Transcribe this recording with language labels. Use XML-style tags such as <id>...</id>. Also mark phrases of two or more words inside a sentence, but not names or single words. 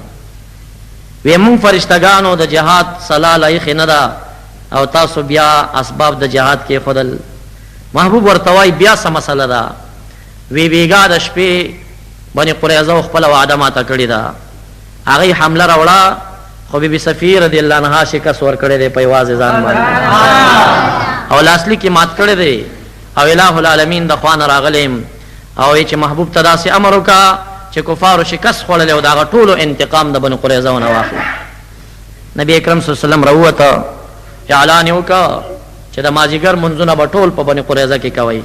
<ps>وی مونږ فرشتګانو د جهاد صلاح لایق نه ده او تاسو بیا اسباب د جهاد کې خودل. محبوب ورته وایي بیا څه مسله ده؟ وی بیګا د شپې بني قریظه خپله وعده ماته کړې ده، هغې حمله راوړه خو بی بی صفیه</ps> <ar>رضی اللہ عنہا</ar> <ps>شکست ورکړی دی په یوازې ځان باندې او لاسلیک یې مات کړی دی او الہ العالمین د خوا نه راغلی او چې محبوب ته داسې امر وکړه چې کفارو شکست خوړلی او د هغه ټولو انتقام د بنو قریظه ونه واخلي. نبی اکرم</ps> <ar>صلی الله علیه وسلم</ar> <ps>راووته اعلان یې وکړه چې د مازدیګر منځونه به ټول په بنو قریظه کې کوئ.</ps>